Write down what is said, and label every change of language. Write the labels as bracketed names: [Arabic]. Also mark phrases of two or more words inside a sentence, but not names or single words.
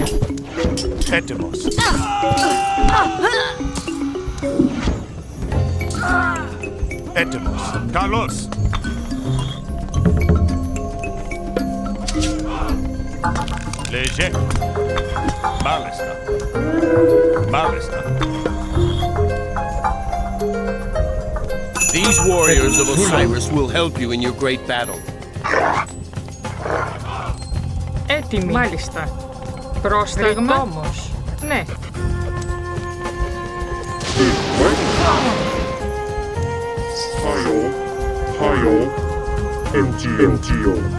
[Greek] Έτοιμος. Έτοιμος. Καλώς. Λέγε. Μάλιστα. Μάλιστα. [English] These warriors of Osiris will help you in your great battle. [Greek] Έτοιμη. Μάλιστα. Πρόσταγμα. Ρητόμος. Ναι. Hayo. Hayo. Antio.